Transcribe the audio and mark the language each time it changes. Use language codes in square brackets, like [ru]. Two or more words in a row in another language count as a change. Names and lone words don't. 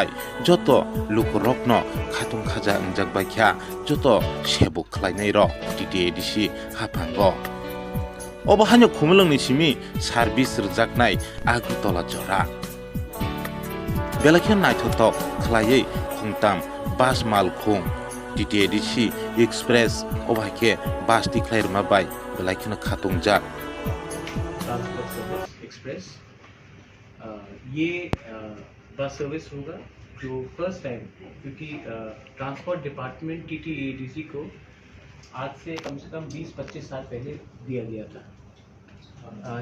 [trp] joto lukrokno khatung khaja ungjak baikha joto sebo khlainai rok TTADC hapango obahanyo khumulungni simi service rjaknai agitola jora belakhen naithotok khlaiei khungtam bus malkhung TTADC Express obahake bus tiklai rmabai belakhen khatungjak [en] transport service express [hi] ये [en] bus service [hi] होगा जो [en] first time, [hi] क्योंकि [en] transport department [hi] TTADC को आज से कम 20-25 साल पहले दिया गया था।